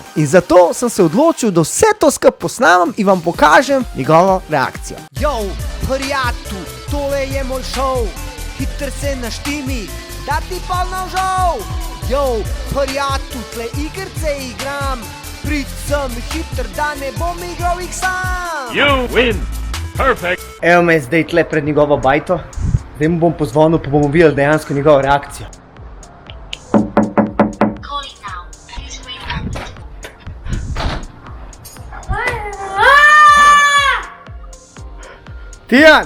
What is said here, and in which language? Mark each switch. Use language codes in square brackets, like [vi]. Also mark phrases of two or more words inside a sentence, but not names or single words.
[sl] In zato sem se odločil, da vse to skup posnamem in vam pokažem njegovo reakcijo. Yo, prijatelj, tole je moj šov, hitro se naštimi, da ti polno žal. Yo, prijatelj, tle igrice igram, prid sem hitr, da ne bom igral jih sam. [en] You win. Perfect. [sl] Evo me zdaj tle pred njegovo bajto. Zdaj mu bom pozvonil, pa bomo videli dejansko njegovo reakcijo. Tijan!